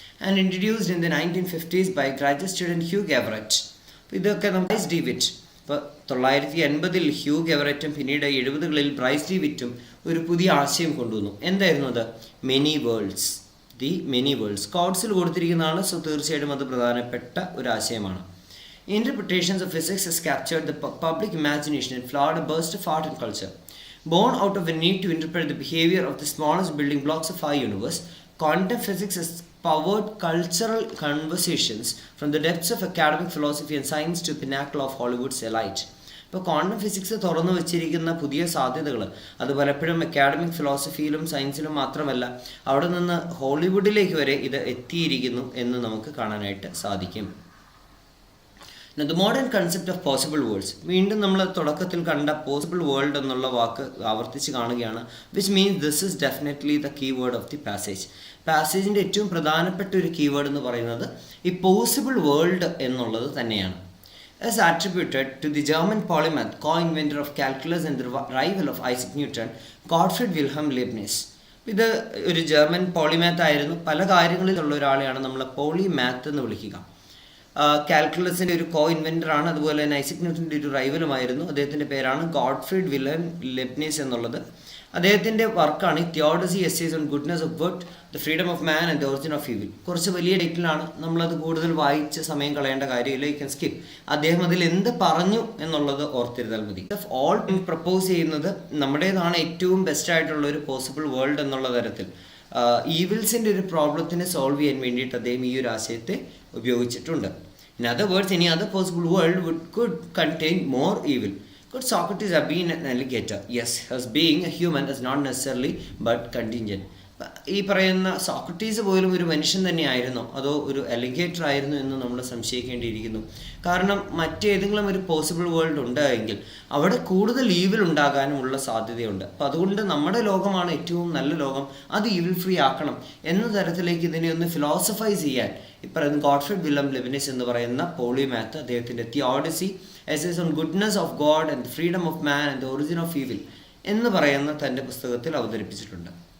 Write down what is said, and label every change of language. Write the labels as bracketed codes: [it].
[en] And introduced in the 1950s by graduate student Hugh Everett. [ml] ഇതൊക്കെ Bryce David, ഇപ്പോൾ 1980 ഹ്യൂഗ് എവററ്റും പിന്നീട് 70കളിൽ Bryce ഡേവിറ്റും ഒരു പുതിയ ആശയം കൊണ്ടുവന്നു. എന്തായിരുന്നു അത്? Many worlds. The many worlds കോഡ്സിൽ കൊടുത്തിരിക്കുന്നതാണ്. So തീർച്ചയായിട്ടും അത് പ്രധാനപ്പെട്ട ഒരു ആശയമാണ്. [en] Interpretations of physics has captured the public imagination and flawed a burst of art and culture. Born out of a need to interpret the behavior of the smallest building blocks of our universe, quantum physics has powered cultural conversations from the depths of academic philosophy and science to the pinnacle of Hollywood's elite. [ml] ഇപ്പോൾ quantum physics തുറന്നു വച്ചിരിക്കുന്ന പുതിയ സാധ്യതകൾ അത് പലപ്പോഴും academic ഫിലോസഫിയിലും സയൻസിലും മാത്രമല്ല, അവിടെ നിന്ന് ഹോളിവുഡിലേക്ക് വരെ ഇത് എത്തിയിരിക്കുന്നു എന്ന് നമുക്ക് കാണാനായിട്ട് സാധിക്കും. [en] the modern concept of possible worlds, [ml] വീണ്ടും നമ്മൾ തുടക്കത്തിൽ കണ്ട പോസിബിൾ വേൾഡ് എന്നുള്ള വാക്ക് ആവർത്തിച്ച് കാണുകയാണ്. [en] Which means this is definitely the keyword of the passage. [ml] പാസേജിൻ്റെ ഏറ്റവും പ്രധാനപ്പെട്ട ഒരു കീവേഡ് എന്ന് പറയുന്നത് ഈ പോസിബിൾ വേൾഡ് എന്നുള്ളത് തന്നെയാണ്. [en] As attributed to the German polymath, co-inventor of calculus and the rival of Isaac Newton, Gottfried Wilhelm Leibniz. [ml] ഇത് ഒരു ജർമ്മൻ പോളിമാത്ത് ആയിരുന്നു. പല കാര്യങ്ങളിലുള്ള ഒരാളെയാണ് നമ്മൾ പോളിമാത്ത് എന്ന് വിളിക്കുക. കാൽക്കുലസിൻ്റെ ഒരു കോ ഇൻവെൻറ്ററാണ്. അതുപോലെ തന്നെ ഐസക് ന്യൂട്ടൻ്റെ ഒരു റൈവലുമായിരുന്നു. അദ്ദേഹത്തിൻ്റെ പേരാണ് ഗോഡ്ഫ്രീഡ് വിൽഹെൽം ലെബ്നിസ് എന്നുള്ളത്. അദ്ദേഹത്തിൻ്റെ വർക്കാണ് [en] Theology essays on goodness of good, the freedom of man and the origin of evil. [ml] കുറച്ച് വലിയ ടൈറ്റിലാണ്, നമ്മളത് കൂടുതൽ വായിച്ച് സമയം കളയേണ്ട കാര്യമില്ല, [en] You can skip. [ml] അദ്ദേഹം അതിൽ എന്ത് പറഞ്ഞു എന്നുള്ളത് ഓർത്തിരുന്നാൽ മതി. ഓൾ പ്രപ്പോസ് ചെയ്യുന്നത് നമ്മുടേതാണ് ഏറ്റവും ബെസ്റ്റ് ആയിട്ടുള്ള ഒരു പോസിബിൾ വേൾഡ് എന്നുള്ള തരത്തിൽ ഈവിൽസിൻ്റെ ഒരു പ്രോബ്ലത്തിനെ സോൾവ് ചെയ്യാൻ വേണ്ടിയിട്ട് അദ്ദേഹം ഈ ഒരു ആശയത്തെ ഉപയോഗിച്ചിട്ടുണ്ട്. [en] In other words, any other possible world could contain more evil. Could Socrates have been an alligator? Yes, as being a human is not necessarily but contingent. [ml] ഈ പറയുന്ന സോക്രട്ടീസ് പോലും ഒരു മനുഷ്യൻ തന്നെയായിരുന്നോ അതോ ഒരു അലിഗേറ്റർ ആയിരുന്നു എന്ന് നമ്മൾ സംശയിക്കേണ്ടിയിരിക്കുന്നു. കാരണം മറ്റേതെങ്കിലും ഒരു പോസിബിൾ വേൾഡ് ഉണ്ടായെങ്കിൽ അവിടെ കൂടുതൽ ഈവിൽ ഉണ്ടാകാനുമുള്ള സാധ്യതയുണ്ട്. അപ്പോൾ അതുകൊണ്ട് നമ്മുടെ ലോകമാണ് ഏറ്റവും നല്ല ലോകം, അത് ഈവിൽ ഫ്രീ ആക്കണം എന്ന തരത്തിലേക്ക് ഇതിനെ ഒന്ന് ഫിലോസഫൈസ് ചെയ്യാൻ ഈ പറയുന്ന ഗോഡ്ഫ്രീഡ് വിൽഹെൽം ലെബ്നിസ് എന്ന് പറയുന്ന പോളിമാത്ത് അദ്ദേഹത്തിൻ്റെ [en] theology essays on goodness of God and freedom of man and the origin of evil [ml] എന്ന് പറയുന്ന തൻ്റെ പുസ്തകത്തിൽ അവതരിപ്പിച്ചിട്ടുണ്ട്.